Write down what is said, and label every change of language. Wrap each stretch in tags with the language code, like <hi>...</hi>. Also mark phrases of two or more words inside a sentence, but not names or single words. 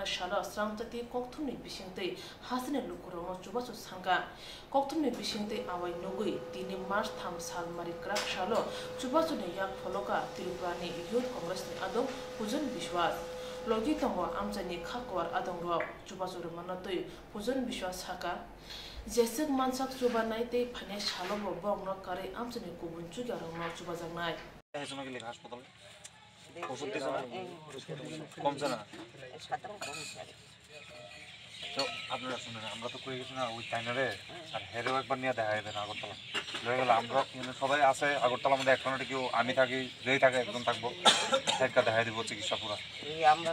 <trp>shala Swrangchati Koktwma bisingtei hasine lukurong chubasu sanga Koktwma bisingtei awai nogui 3 March 3 sal mari krak shalo chubasu ne yak pholoka Tripura ni youth congress ni adong pujan Bishwas logi tongo amjani khakwar adongro chubasu manatoi pujan Bishwas haka jesek mansak chubanai tei phane shalobo bongno kare amjani kubunchu garongno chubajangnai</trp> <bn>এজনকে হাসপাতালে ওষুধ দিছ না কমছে না তো আপনারা শুনেন আমরা তো কই গেছি না ওই টাইনারে আর হেরেও একবার নিয়ে দেখা যাবে না আগরতলা লয়ে গেল আমরা কিন্তু সবাই আছে আগরতলা মধ্যে একজনের কেউ আমি থাকি যেই থাকে একজন থাকবো একটা দেখা দিব চিকিৎসা পুরা আমরা</bn>